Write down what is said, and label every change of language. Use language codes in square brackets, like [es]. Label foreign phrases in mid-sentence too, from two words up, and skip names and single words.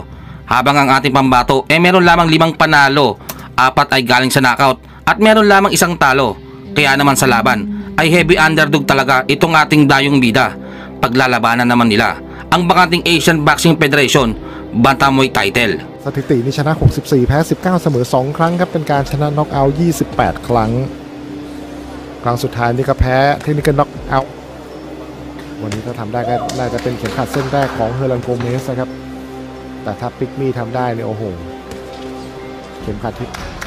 [tl] Habang ang ating pambato meron lamang 5 panalo, 4 ay galing sa knockout at meron lamang 1 talo. Kaya naman sa laban ay [en] heavy underdog [tl] talaga itong ating dayong bida. Paglalabanan naman nila ang bakanting Asian Boxing Federation Bantamweight title. [th] สถิตินี้ชนะ64แพ้19เสมอ2ครั้งครับเป็นการชนะน็อกเอาท์28ครั้งครั้งสุดท้ายนี่ก็แพ้เทคนิคน็อกเอาท์วันนี้ถ้าทำได้ก็น่าจะเป็นเข็มขัดเส้นแรกของเฮอร์ลันโกเมสนะครับแต่ถ้าปิกมี่ทำได้เนี่ยโอ้โหเข็มขัดที่